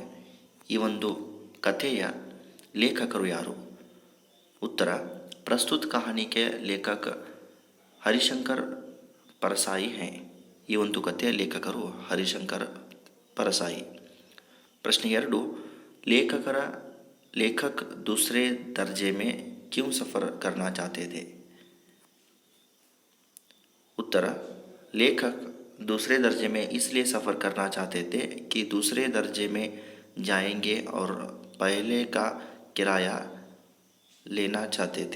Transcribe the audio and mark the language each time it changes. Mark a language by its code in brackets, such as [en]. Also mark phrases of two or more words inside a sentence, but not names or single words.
[kn] ಈ ಒಂದು ಕಥೆಯ ಲೇಖಕರು ಯಾರು? [hi] उत्तर, प्रस्तुत कहानी के लेखक हरिशंकर परसाई है. [kn] ಈ ಒಂದು ಕಥೆಯ ಲೇಖಕರು ಹರಿಶಂಕರ್ ಪರಸಾಯಿ. ಪ್ರಶ್ನೆ 2, [hi] लेखक दूसरे दर्जे में क्यों सफ़र करना चाहते थे? उत्तर, लेखक दूसरे दर्जे में इसलिए सफ़र करना चाहते थे कि दूसरे दर्जे में जाएंगे और पहले का किराया लेना चाहते थे.